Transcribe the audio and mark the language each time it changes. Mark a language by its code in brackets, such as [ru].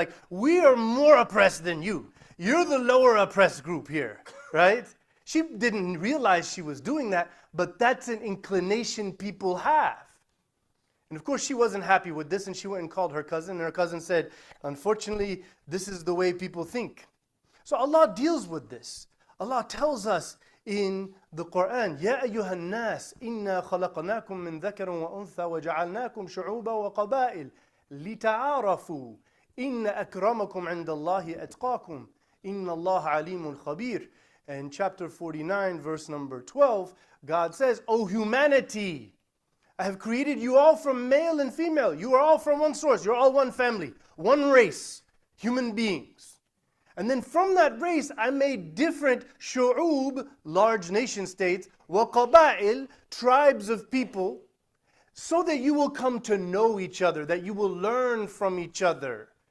[en] Like, we are more oppressed than you. You're the lower oppressed group here, right? She didn't realize she was doing that, but that's an inclination people have. And of course, she wasn't happy with this, and she went and called her cousin, and her cousin said, unfortunately, this is the way people think. So Allah deals with this. Allah tells us in the Quran, [ar] يَا أَيُّهَا النَّاسِ إِنَّا خَلَقْنَاكُم مِّن ذَكَرٍ وَأُنثَى وَجَعَلْنَاكُمْ شُعُوبًا وَقَبَائِلَ لِتَعَارَفُوا إِنَّ أَكْرَمَكُمْ عِنْدَ اللَّهِ أَتْقَاكُمْ إِنَّ اللَّهَ عَلِيمٌ خَبِيرٌ. [en] And chapter 49, verse number 12, God says, O humanity, I have created you all from male and female. You are all from one source. You're all one family, one race, human beings. And then from that race, I made different shu'ub, large nation states, wa qaba'il, tribes of people, so that you will come to know each other, that you will learn from each other.